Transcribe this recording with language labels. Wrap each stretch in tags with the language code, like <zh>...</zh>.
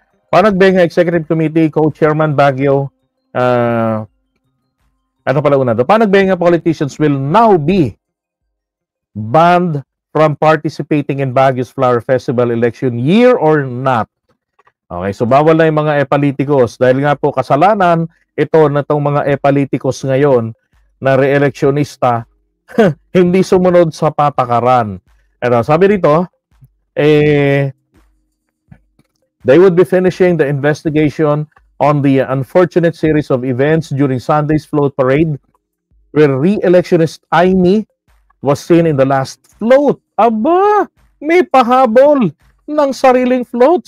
<en>Panagbenga Executive Committee Co-Chairman Baguio, Panagbenga politicians will now be banned from participating in Baguio's Flower Festival election year or not.</en> <tl>Okay, so bawal na yung mga epalitikos dahil nga po kasalanan ito na itong mga epalitikos ngayon na re-electionista hindi sumunod sa patakaran.</tl> <en>Sabi dito, they would be finishing the investigation on the unfortunate series of events during Sunday's float parade where re-electionist Amy was seen in the last float.</en> <tl>Aba, may pahabol ng sariling float.</tl>